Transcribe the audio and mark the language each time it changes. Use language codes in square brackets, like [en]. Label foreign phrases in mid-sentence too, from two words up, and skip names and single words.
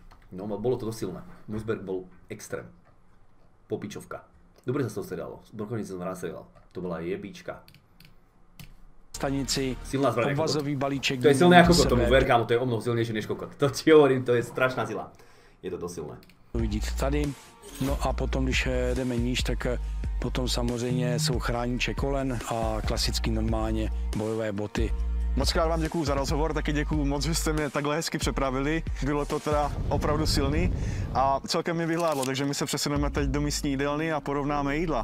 [sk] No, bolo to dosť silné. Mossberg bol extrém. Popičovka. Dobre sa z toho strelalo. Brokovnice som rád strelal. To bola jebička. Stanici, silná zbraň, [cs] obvazový balíček. [sk] To je silné ako kokot, tomu ver, kámo, to je o mnoho silnejšie než kokot. To ti hovorím, to je strašná sila. Je to dosť silné. [cs] Uvidíte tady. No a potom, když jdeme níž, tak potom samozřejmě jsou chrániče kolen a klasicky normálně bojové boty. Moc krát vám děkuju za rozhovor, taky děkuju moc, že jste mě takhle hezky přepravili. Bylo to teda opravdu silný a celkem mi vyhládlo, takže my se přesuneme teď do místní jídelny a porovnáme jídla.